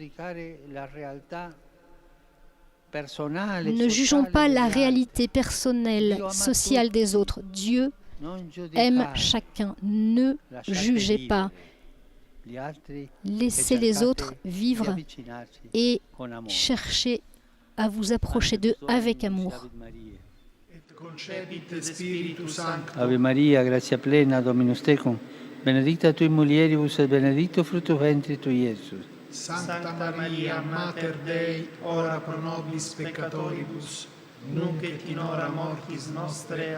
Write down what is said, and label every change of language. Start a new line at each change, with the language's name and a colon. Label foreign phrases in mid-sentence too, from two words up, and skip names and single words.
French: Ne jugeons pas la réalité personnelle, sociale des autres. Dieu aime chacun. Ne jugez pas. Laissez les autres vivre et cherchez à vous approcher d'eux avec amour.
Latin: Ave Maria, gratia plena, Dominus tecum, benedicta tui mulieribus et benedictus fructus ventris tui, Iesus. Sancta Maria, Mater Dei, ora pro nobis peccatoribus, nunc et in hora mortis nostre.